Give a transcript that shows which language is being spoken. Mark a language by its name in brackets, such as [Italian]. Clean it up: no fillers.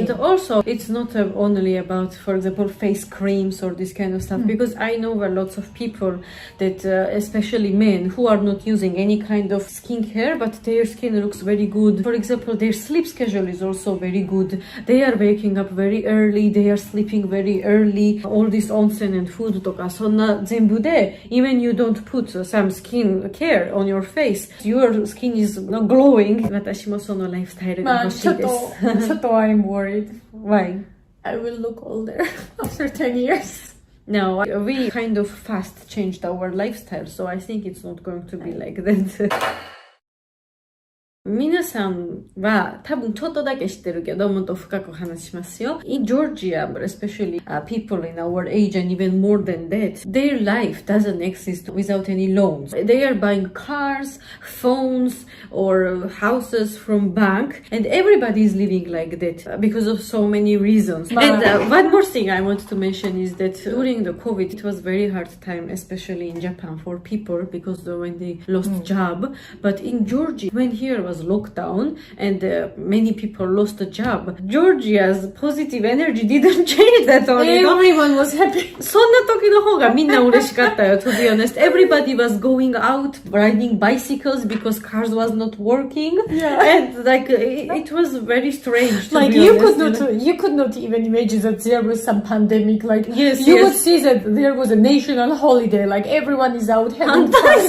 [English] And also, it's not only about, for example, face creams or this kind of stuff, because I know lots of people that, especially men, who are not using any kind of skincare, but their skin looks very good. For example, their sleep schedule is also very good. They are waking up very early, they are sleeping very early. All this onsen and food [Japanese] とか、そんな全部で、 [English] even you don't put some skin care on your face, your skin is not glowing. [Japanese] 私もそのライフスタイルが欲しいです。ちょっと [English] I'm worried. Why? I will look older after 10 years. No, we kind of fast changed our lifestyle, so I think it's not going to be like that. [Japanese] 皆さんは多分ちょっとだけ知ってるけどもっと深く話しますよ。 [English] In Georgia, but especially people in our age and even more than that, their life doesn't exist without any loans. They are buying cars, phones, or houses from bank, and everybody is living like that because of so many reasons. And one more thing I want to mention is that during the COVID, it was very hard time, especially in Japan for people because when they lost job. But in Georgia, when here was lockdown and many people lost a job, Georgia's positive energy didn't change that all. Everyone was happy. [Japanese] そんな時の方がみんな嬉しかったよ [English] to be honest. Everybody was going out riding bicycles because cars was not working. And like it was very strange to like be you honest, you could not even imagine that there was some pandemic. Like Yes, you yes. would see that there was a national holiday, like everyone is out having fun.